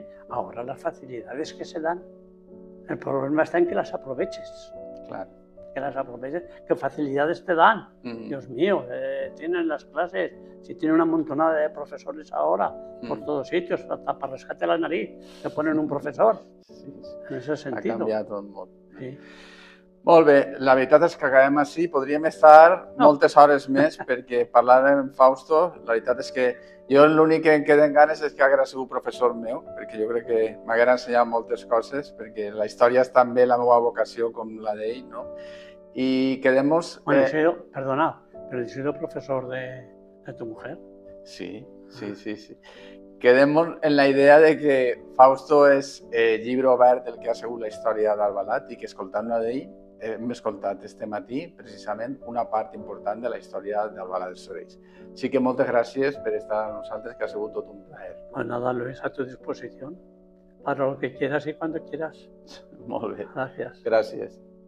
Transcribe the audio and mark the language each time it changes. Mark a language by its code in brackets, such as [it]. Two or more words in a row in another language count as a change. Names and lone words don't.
[es] Ahora las facilidades que se dan, el problema está en que las aproveches. Claro. Que las aproveches, qué facilidades te dan. Dios mío, tienen las clases, si tienen una montonada de profesores ahora, por todos sitios, hasta para rescate la nariz, te ponen un profesor. Sí, En ese sentido. [ca] Ha canviat tot molt. Sí. Molt bé, la veritat és que acabem així, podríem estar moltes hores més perquè parlar amb Fausto, la veritat és que jo l'únic que em queden ganes és que haguera sigut professor meu, perquè jo crec que m'haguera ensenyat moltes coses, perquè la història és també la meva vocació com la d'ell, no? [es] Y quedemos... Bueno, perdona, pero he sido profesor de tu mujer. Sí. [ca] Quedem en la idea de que Fausto és llibre obert del que ha sigut la història d'Albalat i que escoltant-la d'ell hem escoltat este matí precisament una part important de la història d'Albalat dels Sorells. Així que moltes gràcies per estar amb nosaltres, que ha sigut tot un plaer. [es] Pues nada, Luis, a tu disposición para lo que quieras y cuando quieras. [ca] Molt bé. [es] Gracias. [ca] Gràcies.